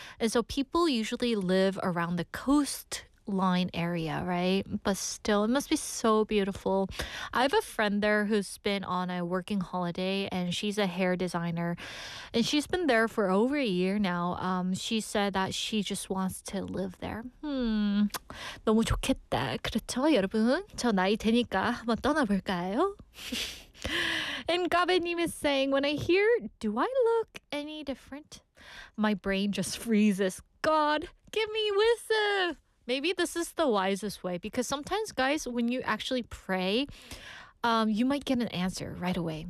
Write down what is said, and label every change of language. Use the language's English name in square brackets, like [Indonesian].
[English] And so people usually live around the coastline area, right? But still, it must be so beautiful. I have a friend there who's been on a working holiday, and she's a hair designer. And she's been there for over a year now. She said that she just wants to live there. [Korean] 너무 좋겠다. 그렇죠, 여러분? 저 나이 되니까 한번 떠나볼까요? [English] And Gabe님 is saying, when I hear, do I look any different? My brain just freezes. God, give me wisdom. Maybe this is the wisest way, because sometimes, guys, when you actually pray, you might get an answer right away.